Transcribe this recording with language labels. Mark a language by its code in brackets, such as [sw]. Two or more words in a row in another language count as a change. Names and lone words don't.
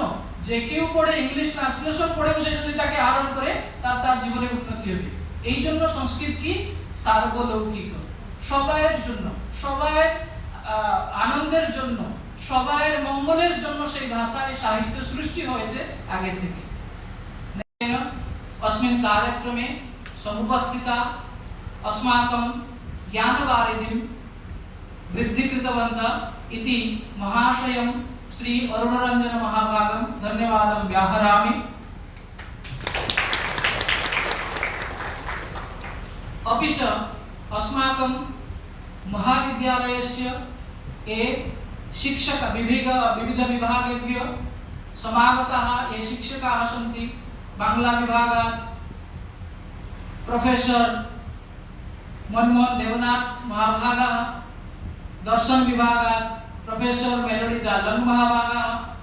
[bn] যে কেউ পড়ে [en] English translation [bn] পড়েও সে যদি তাকে আহরণ করে তার জীবনে উন্নতি হবে। এই জন্য সংস্কৃত কি সার্বলৌকিক, সবাইয়ের জন্য, সবাইয়ের আনন্দের জন্য, সবাইয়ের মঙ্গলের জন্য সেই ভাষায় সাহিত্য সৃষ্টি হয়েছে আগে থেকে। [sa] अस्मिन् कार्यक्रमे समुपस्थिता अस्माकं ज्ञानवारिधिं वृद्धिकृतवन्तः इति महाशयं श्री अरुणरञ्जन महाभागं धन्यवादं व्याहरामि। अपि च अस्माकं महाविद्यालयस्य ये शिक्षक विविध विभागेभ्यः समागताः ये शिक्षकाः सन्ति, बांग्ला विभागात प्रोफेसर मनमोहन देवनाथ महाभागाः, दर्शन विभागात प्रोफेसर मेलोडी दालंग महाभागाः,